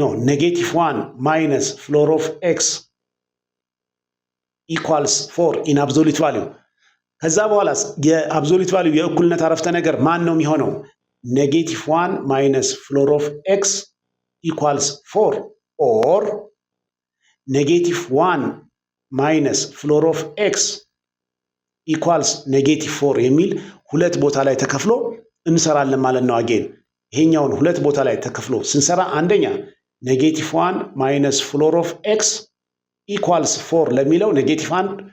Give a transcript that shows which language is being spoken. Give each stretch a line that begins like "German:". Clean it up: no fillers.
Amharic: ኔጌቲቭ 1
English: minus floor of x equals 4 in absolute value።
Amharic: ከዛ በኋላ የአብሶሉት ቫልዩ የእኩልነት አረፍተ ነገር ማን ነው የሚሆነው?
English: ኔጌቲቭ 1 minus floor of x equals 4 or
Amharic: -1 ማይነስ ፍሎር ኦፍ ኤክስ ኢኳልስ -4 የሚል ሁለት ቦታ ላይ ተከፍሎ እንሰራለን ማለት ነው። አጌን ይሄኛውን ሁለት ቦታ ላይ ተከፍሎ ስንሰራ አንደኛ -1 ማይነስ ፍሎር ኦፍ ኤክስ ኢኳልስ 4 ለሚለው -1